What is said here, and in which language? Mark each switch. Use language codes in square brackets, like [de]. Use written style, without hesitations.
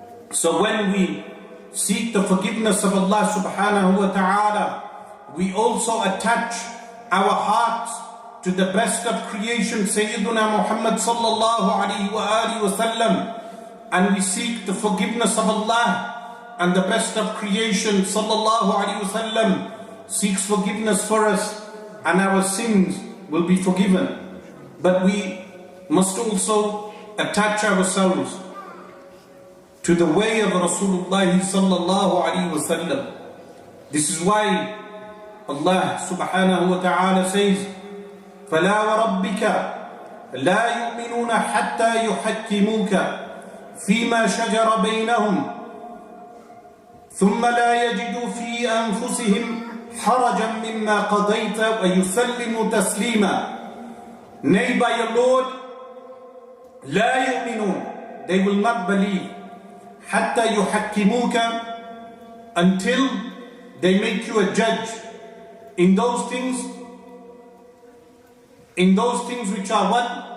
[en] So when we seek the forgiveness of Allah subhanahu wa ta'ala, we also attach our hearts to the best of creation, Sayyiduna Muhammad sallallahu alayhi wa sallam, and we seek the forgiveness of Allah, and the best of creation, sallallahu alayhi wa sallam, seeks forgiveness for us, and our sins will be forgiven. But we must also attach ourselves to the way of Rasulullah sallallahu alayhi wa sallam. This is why Allah subhanahu wa ta'ala says, [ar] فَلَا وَرَبِّكَ لَا يُؤْمِنُونَ حَتَّى يُحَكِّمُوكَ فِيمَا شَجَرَ بَيْنَهُمْ ثُمَّ لَا يَجِدُوا فِي أَنفُسِهِمْ حَرَجًا مِمَّا قَضَيْتَ وَيُسَلِّمُوا تَسْلِيمًا. [en] Nay, by your Lord, [ar] لَا يُؤْمِنُونَ, [en] they will not believe, [ar] حَتَّى يُحَكِّمُوكَ, [en] until they make you a judge in those things which are what?